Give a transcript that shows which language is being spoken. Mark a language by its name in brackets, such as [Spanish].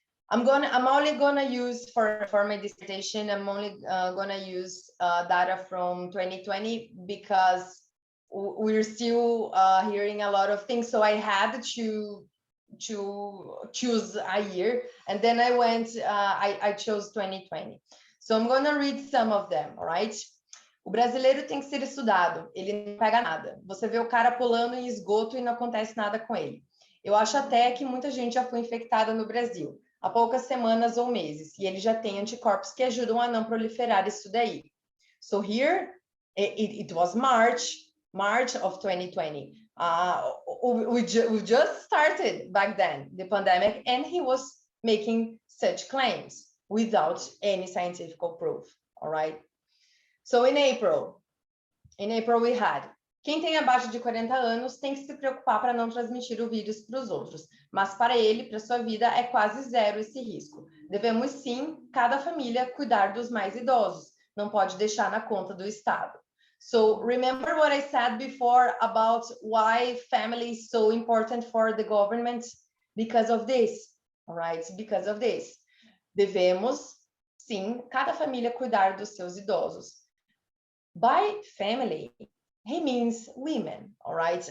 [English] I'm only gonna use for my dissertation, I'm only gonna use data from 2020 because we're still hearing a lot of things. So I had to choose a year, and then I went, I chose 2020. So I'm gonna read some of them, all right? [Portuguese] O brasileiro tem que ser estudado, ele não pega nada. Você vê o cara pulando em esgoto e não acontece nada com ele. Eu acho até que muita gente já foi infectada no Brasil, há poucas semanas ou meses, e ele já tem anticorpos que ajudam a não proliferar isso daí. [English] So here, it was March of 2020. We just started back then, the pandemic, and he was making such claims without any scientific proof, all right? So in April we had, [Portuguese] quem tem abaixo de 40 anos tem que se preocupar para não transmitir o vírus para os outros, mas para ele, para sua vida, é quase zero esse risco. Devemos sim, cada família, cuidar dos mais idosos, não pode deixar na conta do Estado. [English] So remember what I said before about why family is so important for the government? Because of this, all right? Because of this. [Portuguese] Devemos, sim, cada família cuidar dos seus idosos. [English] By family, he means women, all right?